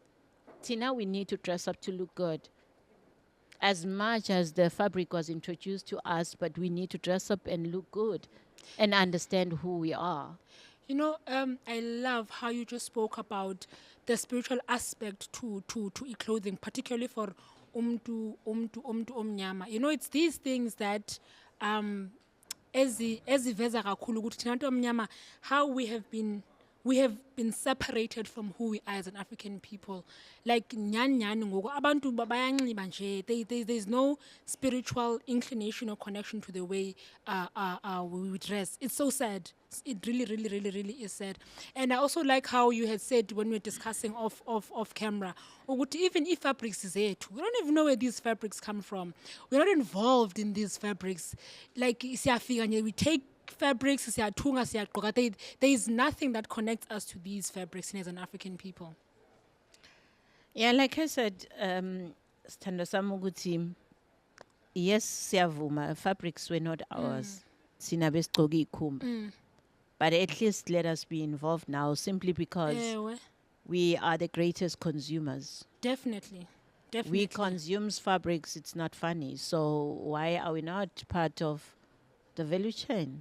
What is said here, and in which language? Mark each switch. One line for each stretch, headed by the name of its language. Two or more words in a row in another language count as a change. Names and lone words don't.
English: Tina, we need to dress up to look good. As much as the fabric was introduced to us, but we need to dress up and look good and understand who we are. I love how you just spoke about the spiritual aspect to clothing, particularly for
Xhosa: umtu omnyama.
English: It's these things that
Zulu: eziveza kakhulu ukuthi thina bantu omnyama,
English: how we have been separated from who we are as an African people.
Xhosa: Like nyani ngoku abantu bayanxiba nje.
English: There's no spiritual inclination or connection to the way we dress. It's so sad. It really, really, really, really is sad. And I also like how you had said when we were discussing off camera, even if fabrics is it, we don't even know where these fabrics come from. We're not involved in these fabrics. Like we take fabrics, there is nothing that connects us to these fabrics as an African people. Yeah, like I said,
Zulu: Sithando sami ukuthi, yes, siyavuma,
English: fabrics were not ours.
Zulu: Sina besigqoka ikhumba.
English: But at least let us be involved now, simply because we are the greatest consumers. Definitely. We consume fabrics, it's not funny. So why are we not part of the value chain?